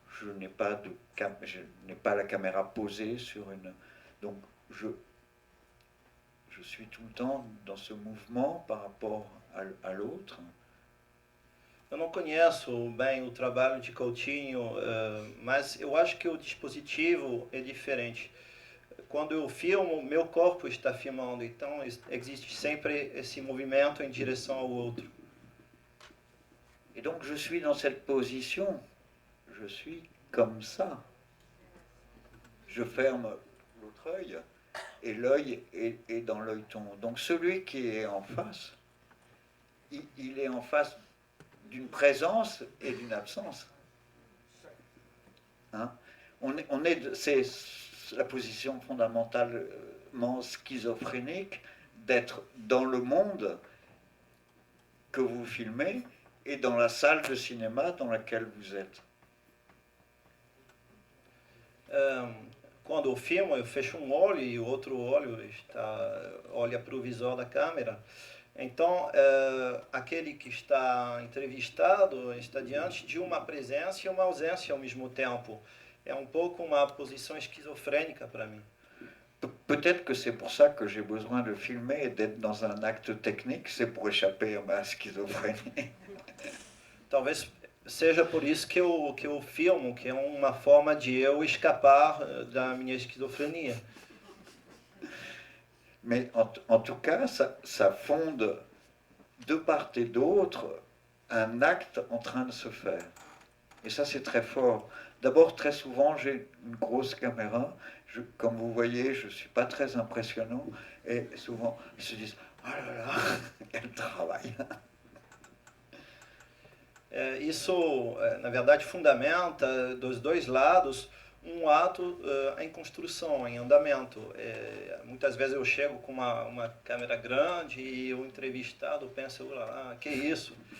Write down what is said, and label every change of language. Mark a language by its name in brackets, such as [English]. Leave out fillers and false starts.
[French] Je n'ai pas la caméra posée sur une. Donc je suis tout le temps dans ce mouvement par rapport à l'autre. [Portuguese] Eu não conheço bem o trabalho de Coutinho, mas eu acho que o dispositivo é diferente. Quando eu filmo, meu corpo está filmando, então existe sempre esse movimento em direção ao outro. [French] Et donc je suis dans cette position, je suis comme ça. Je ferme l'autre œil et l'œil est dans l'œil ton. Donc celui qui est en face, il est en face d'une présence et d'une absence. Hein? C'est la position fondamentale complètement schizophrénique d'être dans le monde que vous filmez et dans la salle de cinéma dans laquelle vous êtes. [Portuguese] Quando eu filmo, eu fecho um olho e o outro olho olha para o visor da câmera. Então, aquele que está entrevistado está diante de uma presença e uma ausência ao mesmo tempo. É um pouco uma posição esquizofrênica para mim. [French] Peut-être que c'est pour ça que j'ai besoin de filmer et d'être dans un acte technique, c'est pour échapper à ma schizophrénie. [Portuguese] Talvez seja por isso que eu filmo, que é uma forma de eu escapar da minha esquizofrenia. [French] Mais en tout cas, ça fonde de part et d'autre un acte en train de se faire. Et ça, c'est très fort. D'abord, très souvent, j'ai une grosse caméra. Comme vous voyez, je ne suis pas très impressionnant. Et souvent, ils se disent « Oh là là, quel travail !» [Portuguese] Isso, na verdade, fundamenta dos dois lados ato em construção, em andamento. Muitas vezes eu chego com uma câmera grande e o entrevistado pensa, que isso?